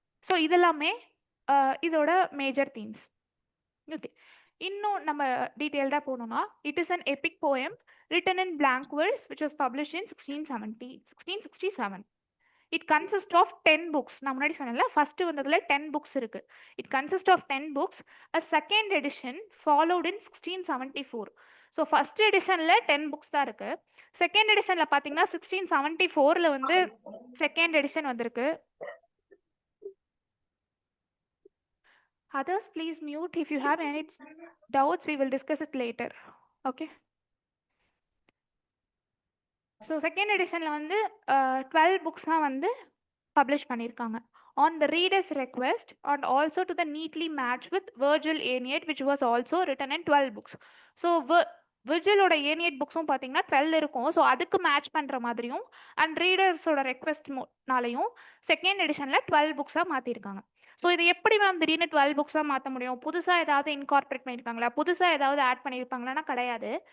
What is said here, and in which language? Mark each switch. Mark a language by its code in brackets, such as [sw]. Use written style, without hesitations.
[ta] So இதெல்லாமே இதோட major themes. Okay, இன்னும் நம்ம டீட்டெயில்டாக போனோம்னா [en] It is an epic poem written in blank verse which was published in 1667. It consists of 10 books. [ta] நான் முன்னாடி சொன்னேன்ல ஃபர்ஸ்ட் வந்ததுல 10 books இருக்கு. [en] It consists of 10 books. A second edition followed in 1674. [ta] So first எடிஷனில் 10 books தான் இருக்கு. Second எடிஷனில் பார்த்தீங்கன்னா 1674ல் வந்து second edition வந்திருக்கு. [en] Others, please mute. If you have any doubts, we will discuss it later. Okay. [ta] So second எடிஷனில் வந்து 12 புக்ஸ்லாம் வந்து publish பண்ணியிருக்காங்க. [en] On the reader's request and also to the neatly matched with Virgil Aeneid which was also written in 12 books. [ta] So விர்ஜிலோட ஏனியட் புக்ஸும் பார்த்தீங்கன்னா 12 இருக்கும். So அதுக்கு match பண்ணுற மாதிரியும் and ரீடர்ஸோட ரெக்வெஸ்ட்னாலையும் second எடிஷனில் 12 புக்ஸாக மாற்றிருக்காங்க. ஸோ இது எப்படி மேம் திடீர்னு 12 புக்ஸாக மாற்ற முடியும்? புதுசாக ஏதாவது இன்கார்பரேட் பண்ணியிருக்காங்களா, புதுசாக ஏதாவது ஆட் பண்ணியிருப்பாங்களான்னா கிடையாது.